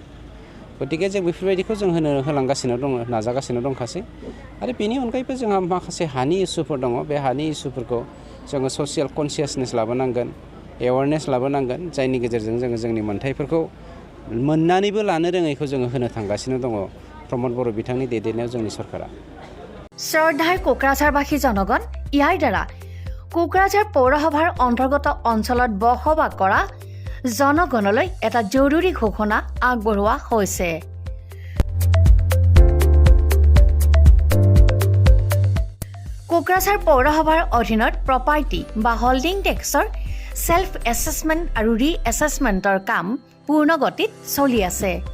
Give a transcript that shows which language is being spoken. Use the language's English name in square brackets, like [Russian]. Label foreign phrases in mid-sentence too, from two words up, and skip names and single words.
[Bodo] गतिके जों बेफोरबायदिखौ जों होलांगासिनो दङ नाजागासिनो दंखासै आरो बेनि अनगायैबो जोंहा माखासे हानि इसुफोर दङ बे हानि इसुफोरखौ जोङो [English] social consciousness [Bodo] लाबोनांगोन एवारनेस लाबोनांगोन जायनि गेजेरजों जोङो जोंनि मोन्थाइफोरखौ मोननानैबो लानो रोङैखौ जोङो होनो थांगासिनो दङ प्रमद बर' बिथांनि दैदेननायाव जोंनि सरकारा। [Assamese] শ্ৰদ্ধাৰ কোকৰাঝাৰবাসী জনগণ ইয়াৰ দ্বাৰা কোকৰাঝাৰ পৌৰসভাৰ অন্তৰ্গত অঞ্চলত বসবাস কৰা জনগণলৈ এটা জৰুৰী ঘোষণা আগবঢ়োৱা হৈছে। কোকৰাঝাৰ পৌৰসভাৰ অধীনত প্ৰপাৰ্টি বা [English] holding tax self assessment [Assamese] আৰু [English] re assessment [Assamese] কাম পূৰ্ণ গতিত চলি আছে।